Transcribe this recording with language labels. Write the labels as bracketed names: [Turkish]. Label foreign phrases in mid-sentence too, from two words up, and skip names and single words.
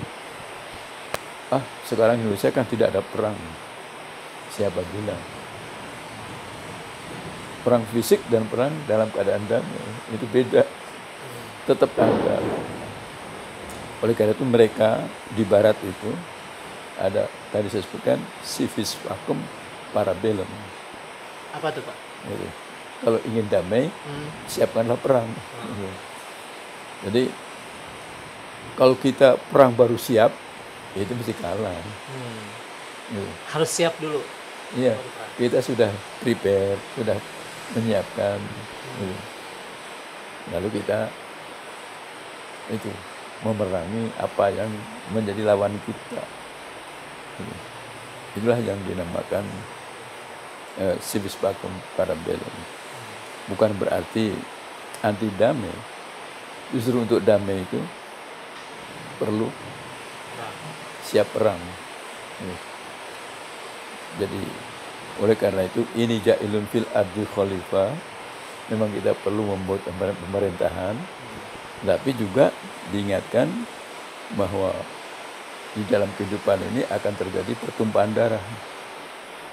[Indonesian] Sekarang Indonesia kan tidak ada perang. Siapa bilang? Perang fisik dan perang dalam keadaan damai itu beda. Tetap ada. Oleh karena itu mereka di barat itu ada, tadi saya sebutkan, [Latin] civis pacem para bellum. [Indonesian] Apa tuh Pak? Jadi, kalau ingin damai, siapkanlah perang. Jadi kalau kita perang baru siap, itu mesti kalah. Harus siap dulu. Iya, kita sudah prepare, sudah menyiapkan. Lalu kita itu memerangi apa yang menjadi lawan kita. Itulah yang dinamakan [Latin] civis pacem para bellum. [Indonesian] Bukan berarti anti damai. Justru untuk damai itu perlu siap perang. Jadi oleh karena itu ini [Arabic] جاعل في الأرض خليفة, [Indonesian] memang kita perlu membuat pemerintahan, tapi juga diingatkan bahwa di dalam kehidupan ini akan terjadi pertumpahan darah.